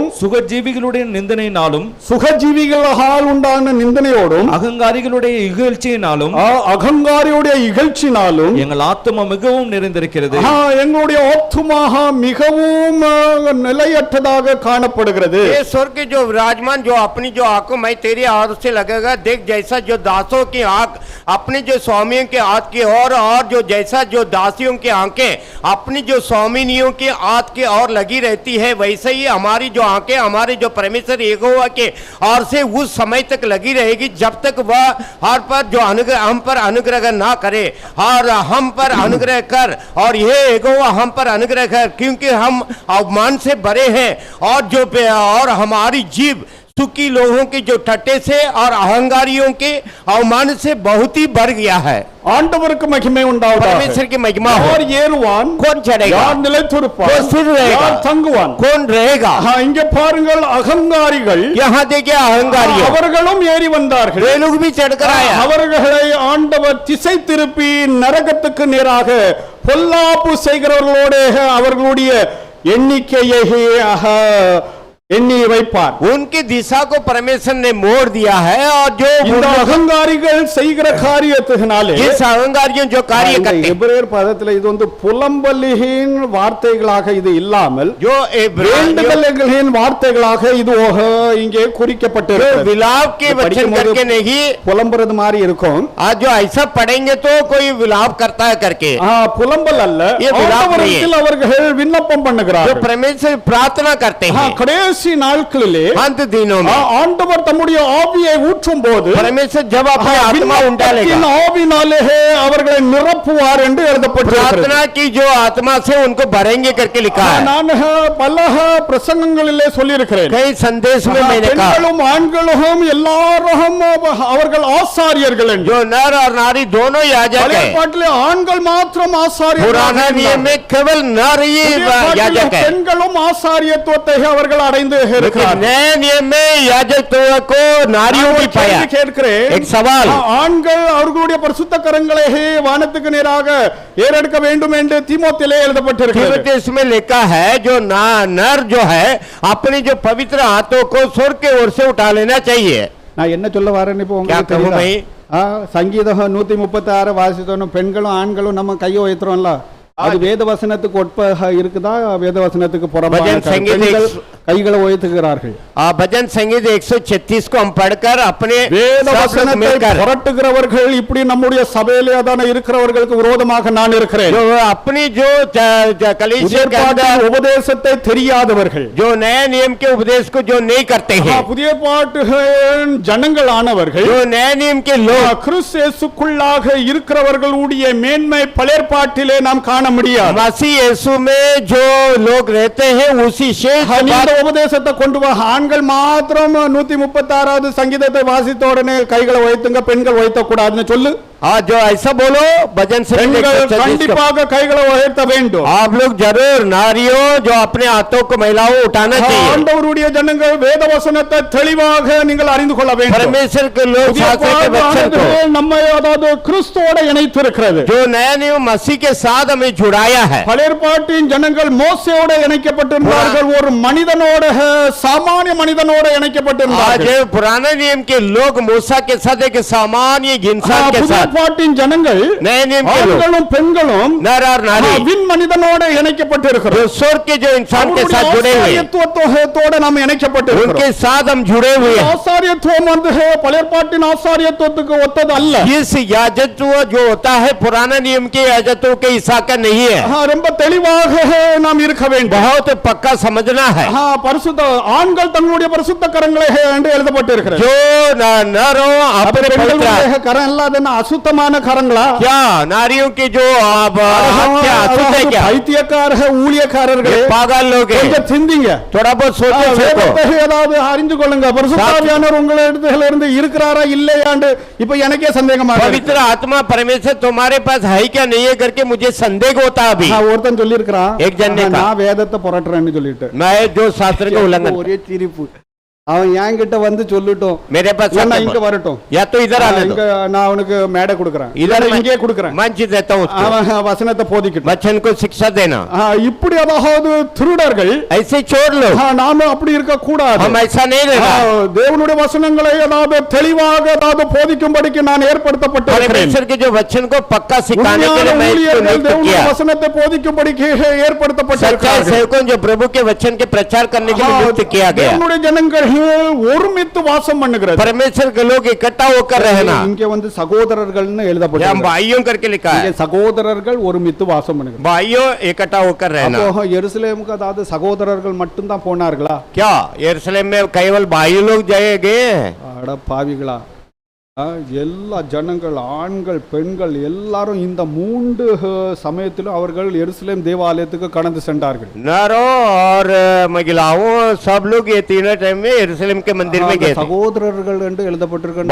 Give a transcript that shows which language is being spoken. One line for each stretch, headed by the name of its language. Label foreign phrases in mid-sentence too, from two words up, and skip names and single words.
Tamil: சுகஜீவிகளுடைய நிந்தனையினாலும், சுகஜீவிகளால் உண்டான நிந்தனையோடும், அகங்காரிகளுடைய இகழ்ச்சியினாலும், அகங்காரியுடைய இகழ்ச்சினாலும் எங்கள் ஆத்துமா மிகவும் நிறைந்திருக்கிறது. எங்களுடைய ஆத்துமாக மிகவும் நிலையற்றதாக காணப்படுகிறது.
Hindi: ये स्वर्ग के जो विराजमान जो अपनी जो आंखों में तेरी आंख से लगेगा, देख जैसा जो दासों की आंख अपनी जो स्वामियों के आंख की और जो जैसा जो दासियों की आंखें अपनी जो स्वामिनियों की आंख की और लगी रहती है, वैसे ही हमारी जो आंखें हमारे जो परमेश्वर यहोवा के और से उस समय तक लगी रहेगी जब तक वह हर पर जो अनुग्रह हम पर अनुग्रह ना करे, और हम पर अनुग्रह कर और ये यहोवा हम पर अनुग्रह कर, क्योंकि हम अवमान से भरे हैं और हमारी जीव सुखी लोगों के जो टट्टे से और अहंकारियों के अवमान से बहुत ही बढ़ गया है.
Tamil: ஆண்டவருக்கு மகிமை உண்டாவதாக.
Hindi: परमेश्वर की महिमा हो.
Tamil: और ஏறுவான்,
Hindi: कौन चढ़ेगा?
Tamil: யார் நிலைத்திருப்பான்?
Hindi: कौन स्थिर रहेगा?
Tamil: யார் தங்குவான்?
Hindi: कौन रहेगा?
Tamil: இங்கே பாருங்கள், அகங்காரிகள்
Hindi: यहाँ देखिए अहंकारी
Tamil: அவர்களும் ஏறி வந்தார்கள்.
Hindi: वे लोग भी चढ़कर आया.
Tamil: அவர்களை ஆண்டவர் திசை திருப்பி நரகத்துக்கு நேராக பொல்லாப்பு செய்கிறவர்களோட அவர்களுடைய எண்ணிக்கையை எண்ணி வைப்பார்.
Hindi: उनकी दिशा को परमेश्वर ने मोड़ दिया है. और जो
Tamil: இந்த அகங்காரிகள் செய்கிற காரியத்தினாலே,
Hindi: इस अहंकारियों जो कार्य करते हैं,
Tamil: எபிரேயர் பதத்தில் இது புலம்பலின் வார்த்தைகளாக இது இல்லாமல்
Hindi: जो
Tamil: வேண்டுதல்களின் வார்த்தைகளாக இது இங்கே குறிக்கப்பட்டிருக்கிறது.
Hindi: विलाप के वचन करके नहीं,
Tamil: புலம்புறது மாதிரி இருக்கும்.
Hindi: आज जो ऐसा पढ़ेंगे तो कोई विलाप करता है करके,
Tamil: புலம்பல் அல்ல,
Hindi: ये विलाप नहीं है.
Tamil: அவர்கள் விண்ணப்பம்
Hindi: जो
Tamil: பண்ணுகிறார்கள்.
Hindi: परमेश्वर प्रार्थना करते हैं.
Tamil: கடைசி நாட்களிலே
Hindi: अंत दिनों में
Tamil: ஆண்டவர் தம்முடைய ஆவியை ஊற்றும் போது
Hindi: परमेश्वर जब अपनी आत्मा उंडालेगा,
Tamil: ஆவினாலே அவர்களை நிரப்புவார் என்று எழுதப்பட்டிருக்கிறது.
Hindi: प्रार्थना की जो आत्मा से उनको भरेंगे करके लिखा है.
Tamil: நான் பல பிரசங்கங்களிலே சொல்லியிருக்கிறேன்.
Hindi: कई संदेश में मैंने कहा,
Tamil: பெண்களும் ஆண்களும் எல்லாரும் அவர்கள் ஆசாரியர்கள் என்று.
Hindi: जो नर और नारी दोनों याजक
Tamil: பழைய
Hindi: है.
Tamil: பாட்டிலே ஆண்கள் மாத்திரம் ஆசாரியர்கள்,
Hindi: पुराना नियम में केवल नर ही याजक है.
Tamil: பெண்களும் ஆசாரியத்துவத்தை அவர்கள் அடைந்து இருக்கிறார்கள்.
Hindi: नए नियम में याजकत्व को नारियों भी पाया.
Tamil: கேட்கிறேன்,
Hindi: एक सवाल,
Tamil: ஆண்கள் அவர்களுடைய பரிசுத்த கரங்களை வானத்துக்கு நேராக ஏறெடுக்க வேண்டும் என்று தீமோத்தேயுவிலே எழுதப்பட்டிருக்கிறது.
Hindi: तीमुथियुस में लिखा है जो नर जो है अपने जो पवित्र हाथों को स्वर्ग के ओर से उठा लेना चाहिए.
Tamil: நான் என்ன சொல்ல வரேன்னு இப்போ
Hindi: क्या
Tamil: உங்களுக்கு
Hindi: कहूं
Tamil: தெரியுதா? சங்கீதம் 136 வாசித்தோம், பெண்களும் ஆண்களும் நம்ம கையை உயர்த்துறோம்ல, அது வேத வசனத்துக்கு ஒட்பாக இருக்குதா, வேத வசனத்துக்கு புறம்பாக கைகளை உயர்த்துகிறார்கள்.
Hindi: भजन संगीत 136 को हम पढ़कर अपने
Tamil: வேத வசனத்தை புரட்டுகிறவர்கள் இப்படி நம்முடைய சபையிலே அதான இருக்கிறவர்களுக்கு விரோதமாக நான் இருக்கிறேன்.
Hindi: जो अपनी जो कलीसिया के अंदर
Tamil: உபதேசத்தை தெரியாதவர்கள்,
Hindi: जो नए नियम के उपदेश को जो नहीं करते हैं,
Tamil: புதிய பாட்டு ஜனங்கள் ஆனவர்கள்,
Hindi: जो नए नियम के लोग
Tamil: கிறிஸ்து இயேசுக்குள்ளாக இருக்கிறவர்களுடைய மேன்மை பழைய பாட்டிலே நாம் காண முடியாது.
Hindi: मसीह यीशु में जो लोग रहते हैं उसी शेष
Tamil: உபதேசத்தை கொண்டு வா. ஆண்கள் மாத்திரம் 136 சங்கீதத்தை வாசித்த உடனே கைகளை உயர்த்துங்க, பெண்கள் உயர்த்த கூடாதுன்னு சொல்லு.
Hindi: हाँ, जो ऐसा बोलो भजन से
Tamil: கண்டிப்பாக கைகளை உயர்த்த வேண்டும்.
Hindi: आप लोग जरूर नारियों जो अपने हाथों को महिलाओं उठाना चाहिए.
Tamil: ஆண்டவருடைய ஜனங்கள் வேத வசனத்தை தெளிவாக நீங்கள் அறிந்து கொள்ள வேண்டும்.
Hindi: परमेश्वर के लोग शास्त्र के वचन को
Tamil: நம்மை அதாவது கிறிஸ்துவோடு இணைத்து இருக்கிறது.
Hindi: जो नया नियम मसीह के साथ हमें जुड़ाया है.
Tamil: பழைய பாட்டின் ஜனங்கள் மோசேயோடு இணைக்கப்பட்டிருந்தார்கள், ஒரு மனிதனோட சாமானிய மனிதனோடு இணைக்கப்பட்டிருந்தார்கள்.
Hindi: आज पुराने नियम के लोग मूसा के साथ एक सामान्य इंसान के साथ.
Tamil: ஏற்பாட்டின் ஜனங்கள்
Hindi: नए नियम के लोग
Tamil: ஆண்களும் பெண்களும்
Hindi: नर और नारी
Tamil: விண் மனிதனோடு இணைக்கப்பட்டிருக்கிறோம்.
Hindi: जो स्वर्ग के जो इंसान के साथ जुड़े हुए हैं,
Tamil: ஆசாரியத்துவத்தோடு நாம் இணைக்கப்பட்டிருக்கிறோம்.
Hindi: उनके साथ हम जुड़े हुए हैं.
Tamil: ஆசாரியத்துவம் வந்து பழைய ஏற்பாட்டின் ஆசாரியத்துவத்துக்கு ஒத்தது அல்ல.
Hindi: इस याजकत्व जो होता है पुराना नियम के याजकों के हिस्सा का नहीं है.
Tamil: ரொம்ப தெளிவாக நாம் இருக்க வேண்டும்.
Hindi: बहुत पक्का समझना है.
Tamil: பரிசுத்த ஆண்கள் தங்களுடைய பரிசுத்த கரங்களை என்று எழுதப்பட்டிருக்கிறது.
Hindi: जो नरों अपने पवित्र
Tamil: கரம் இல்லாதன்னா அசுத்தமான கரங்களா?
Hindi: क्या नारियों के जो क्या अशुद्ध है क्या?
Tamil: பைத்தியக்கார ஊழியக்காரர்கள்
Hindi: पागल लोग हैं.
Tamil: கொஞ்சம் சிந்திங்க.
Hindi: थोड़ा बहुत सोचो.
Tamil: வேதத்தை ஏதாவது அறிந்து கொள்ளுங்க. பரிசுத்தாவியானவர் உங்களிடத்தில் இருந்து இருக்கிறாரா இல்லையாண்டு இப்ப எனக்கே சந்தேகமா இருக்கு.
Hindi: पवित्र आत्मा परमेश्वर तुम्हारे पास है क्या नहीं है करके मुझे संदेह होता अभी.
Tamil: ஒருத்தன் சொல்லி இருக்கிறான்,
Hindi: एक जन ने कहा,
Tamil: நான் வேதத்தை புரட்டுறேன்னு சொல்லிட்டு.
Hindi: मैं जो शास्त्र का उल्लंघन.
Tamil: ஒரே சிரிப்பு. அவன் என்கிட்ட வந்து சொல்லட்டும்,
Hindi: मेरे पास
Tamil: இங்க வரட்டும்,
Hindi: या तो इधर आने दो.
Tamil: நான் அவனுக்கு மேடை கொடுக்கறேன்,
Hindi: इधर
Tamil: இங்கே கொடுக்கறேன்,
Hindi: मंच देता हूं उसको.
Tamil: அவன் வசனத்தை போதிக்கட்டும்.
Hindi: वचन को शिक्षा देना.
Tamil: இப்படி அதாவது திருடர்கள்
Hindi: ऐसे चोर लोग
Tamil: நாம அப்படி இருக்க கூடாது.
Hindi: हम ऐसा नहीं रहना.
Tamil: தேவனுடைய வசனங்களை அதாவது தெளிவாக அதாவது போதிக்கும்படிக்கு நான் ஏற்படுத்தப்பட்டிருக்கிறேன்.
Hindi: परमेश्वर के जो वचन को पक्का सिखाने के लिए मैं इसको नियुक्त किया.
Tamil: वचनத்தை போதிக்கும்படிக்கு ஏற்படுத்தப்பட்டிருக்கிறார்கள்.
Hindi: सेवकों जो प्रभु के वचन के प्रचार करने के लिए नियुक्त किया गया.
Tamil: தேவனுடைய ஜனங்கள் ஒருமித்து வாசம் பண்ணுகிறது.
Hindi: परमेश्वर के लोग इकट्ठा होकर रहना.
Tamil: இங்க வந்து சகோதரர்கள்னு எழுதப்பட்டிருக்கு.
Hindi: हम भाइयों करके लिखा है.
Tamil: சகோதரர்கள் ஒருமித்து வாசம் பண்ணுகிறது.
Hindi: भाइयों इकट्ठा होकर रहना.
Tamil: அப்போ எருசலேமுக்கு அதாவது சகோதரர்கள் மட்டும் தான் போனார்களா?
Hindi: क्या यरूशलेम में केवल भाई लोग गए?
Tamil: அட பாவிகளா, எல்லா ஜனங்கள் ஆண்கள் பெண்கள் எல்லாரும் இந்த மூன்று சமயத்திலும் அவர்கள் எருசலேம் தேவாலயத்துக்கு கடந்து சென்றார்கள்.
Hindi: नरों और महिलाओं सब लोग ये तीनों टाइम में यरूशलेम के मंदिर में गए.
Tamil: சகோதரர்கள் என்று எழுதப்பட்டிருக்கிறது.